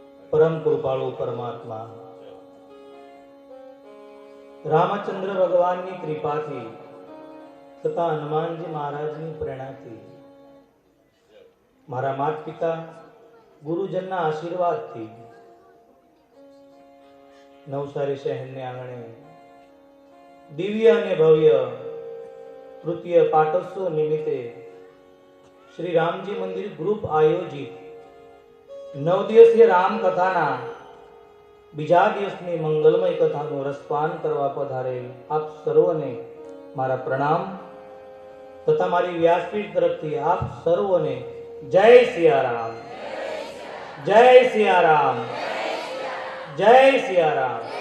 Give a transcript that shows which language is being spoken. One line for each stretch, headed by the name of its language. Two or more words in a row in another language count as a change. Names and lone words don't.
Gujarati: પરમ કૃપાળુ પરમાત્મા રામચંદ્ર ભગવાનની કૃપાથી તથા હનુમાનજી મહારાજની પ્રેરણાથી મારા માતા પિતા ગુરુજનના આશીર્વાદથી नवसारी शહેરને આંગણે દિવ્ય અને ભવ્ય તૃતીય પાટોત્સવ નિમિત્તે શ્રી રામજી મંદિર ગ્રુપ આયોજિત 9 દિવસીય રામ કથાના બીજા દિવસની મંગલમય કથાનું રસપાન કરવા પધારેલ આપ સર્વને મારા પ્રણામ તથા મારી વ્યાસપીઠ તરફથી આપ સર્વને જય સિયારામ, જય સિયારામ, જય સિયારામ.